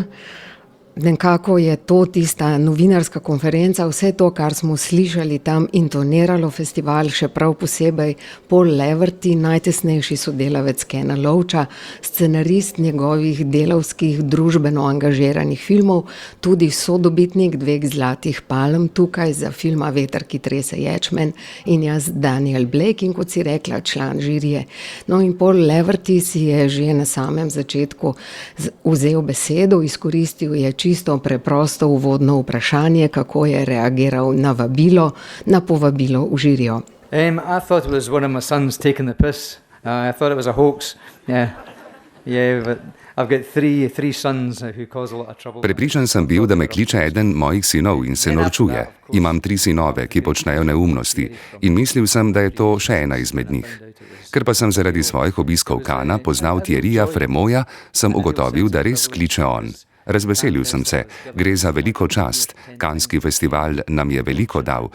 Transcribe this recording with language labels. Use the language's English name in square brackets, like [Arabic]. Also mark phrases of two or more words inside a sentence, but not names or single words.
[Slovenian] Nekako je to tista novinarska konferenca, vse to, kar smo slišali tam, intoniralo festival, še prav posebej Paul Leverty, najtesnejši sodelavec Kena Loacha, scenarist njegovih delavskih, družbeno angažiranih filmov, tudi sodobitnik 2 zlatih palm tukaj za filma Veter, ki trese ječmen, in jaz Daniel Blake, in kot si rekla, član žirije. No, in Paul Leverty si je že na samem začetku vzel besedo, izkoristil je čisto preprosto uvodno vprašanje, kako je reagiral na povabilo v žirijo. [English] I thought it was one of my sons taking the piss. I thought it was a hoax. Yeah, but I've got three sons who cause a lot of trouble. [Slovenian] Prepričan sem bil, da me kliče eden mojih sinov in se norčuje. Imam 3 sinove, ki počnejo neumnosti, in mislil sem, da je to še ena izmed njih. Ker pa sem zaradi svojih obiskov Kana poznal Thierryja Fremoja, sem ugotovil, da res kliče on. Razveselil sem se, gre za veliko čast. Kanski festival nam je veliko dal.